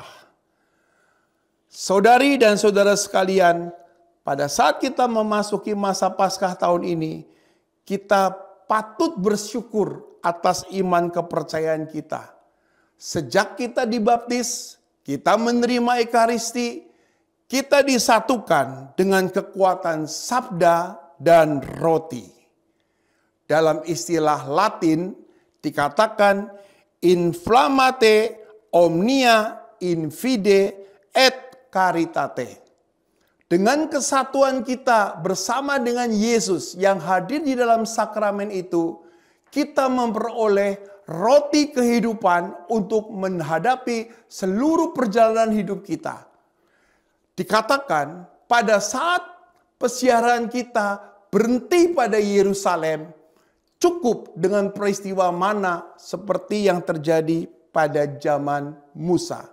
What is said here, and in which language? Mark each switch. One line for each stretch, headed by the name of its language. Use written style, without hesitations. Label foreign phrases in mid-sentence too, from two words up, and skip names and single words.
Indonesian: Saudari dan saudara sekalian, pada saat kita memasuki masa Paskah tahun ini, kita patut bersyukur atas iman kepercayaan kita. Sejak kita dibaptis, kita menerima Ekaristi, kita disatukan dengan kekuatan sabda dan roti. dalam istilah Latin dikatakan
Latin: inflammate omnia in fide et caritate.
Indonesian: Dengan kesatuan kita bersama dengan Yesus yang hadir di dalam sakramen itu, kita memperoleh roti kehidupan untuk menghadapi seluruh perjalanan hidup kita. Dikatakan pada saat pesiaran kita berhenti pada Yerusalem, cukup dengan peristiwa mana seperti yang terjadi pada zaman Musa.